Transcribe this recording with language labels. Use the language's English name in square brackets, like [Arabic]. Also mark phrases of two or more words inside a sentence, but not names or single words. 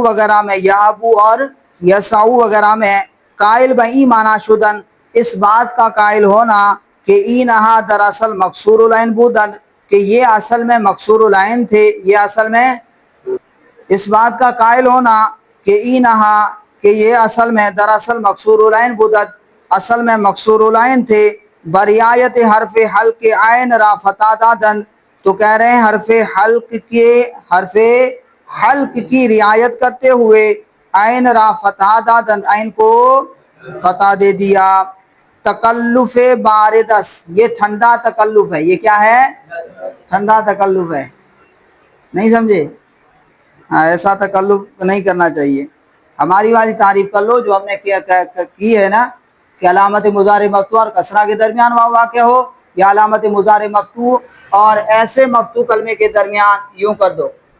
[Urdu] وغیرہ میں، یہبو اور یسعو وغیرہ میں، [Persian] قائل بئی معنی شدن، [Urdu] اس بات کا قائل ہونا کہ [Persian] اینہا دراصل مکسور العین بودند، [Urdu] کہ یہ اصل میں مکسور العین تھے، یہ اصل میں، اس بات کا قائل ہونا کہ اینہا، کہ یہ اصل میں [Persian] دراصل مکسور العین بودند، [Urdu] اصل میں مکسور العین تھے، [Persian] برعایت حرف حلق عین را فتح دادند، [Urdu] تو کہہ رہے ہیں حرف حلق کی رعایت کرتے ہوئے [Persian] عین را فتح دادند، [Urdu] عین کو فتح دے دیا۔ [Arabic] تکلف باردس، [Urdu] یہ ٹھنڈا تکلف ہے، یہ کیا ہے؟ ٹھنڈا تکلف ہے۔ نہیں سمجھے؟ ایسا تکلف نہیں کرنا چاہیے۔ ہماری والی تعریف کر لو جو ہم نے کی ہے نا، کہ علامت مضارع مفتوح اور کسرہ کے درمیان واو واقع ہو، یا علامت مضارع مفتوح اور ایسے مفتوح کلمے کے درمیان، یوں کر دو،